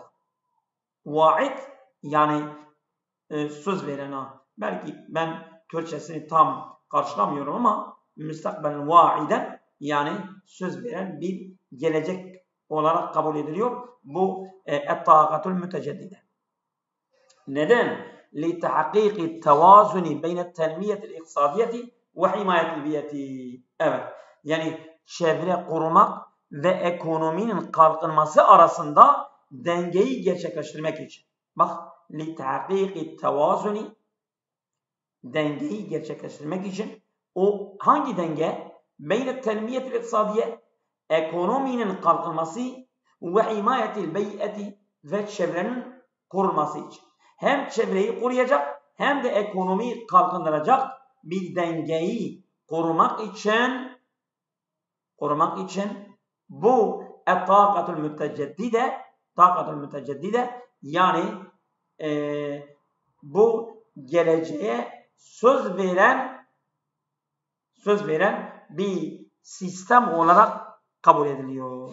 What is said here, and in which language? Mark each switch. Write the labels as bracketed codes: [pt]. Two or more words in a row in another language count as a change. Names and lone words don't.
[tr] Vaid yani söz veren. Belki ben Türkçesini tam karşılamıyorum ama müstakbelen vaiden yani söz veren bir gelecek olarak kabul ediliyor. [ar] Bu الطاقة المتجددة. [tr] Neden? [ar] لِتَحَقِيقِ التَّوَازُنِ بَيْنَ التَّنْمِيَةِ الْاِقْتصَادِيَةِ وَحِمَايَةِ الْبِيَةِ. [tr] Evet. Yani çevre korumak ve ekonominin kalkınması arasında dengeyi gerçekleştirmek için. Bak, [ar] لِتَحَقِيقِ التَّوَازُنِ, [tr] dengeyi gerçekleştirmek için. O hangi denge? [ar] بَيْنَ التَّنْمِيَةِ الْاِقْتصَادِيَةِ, [tr] ekonominin kalkınması ve [ar] حماية البيئة, [tr] ve çevrenin korunması için. Hem çevreyi koruyacak hem de ekonomiyi kalkındıracak bir dengeyi korumak için bu [ar] الطاقة المتجددة [tr] yani bu geleceğe söz veren bir sistem olarak kabul ediliyor.